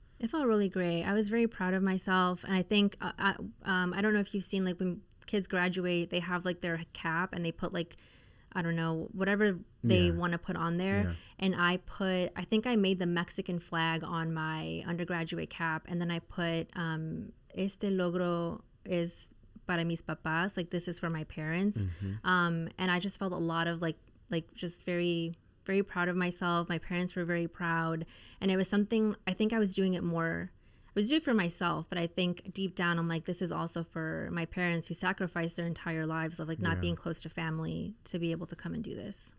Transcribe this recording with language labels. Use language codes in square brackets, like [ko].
[en] It felt really great. I was very proud of myself. And I think, I don't know if you've seen, like, when kids graduate, they have, like, their cap and they put, like, I don't know, whatever they want to put on there. Yeah. And I think I made the Mexican flag on my undergraduate cap. And then I put, [es] este logro es para mis papás. [en] Like, this is for my parents. And I just felt a lot of, like just very, very proud of myself. My parents were very proud. And it was something, I think I was doing it more, I was doing it for myself, but I think deep down I'm like, this is also for my parents who sacrificed their entire lives of like not being close to family to be able to come and do this.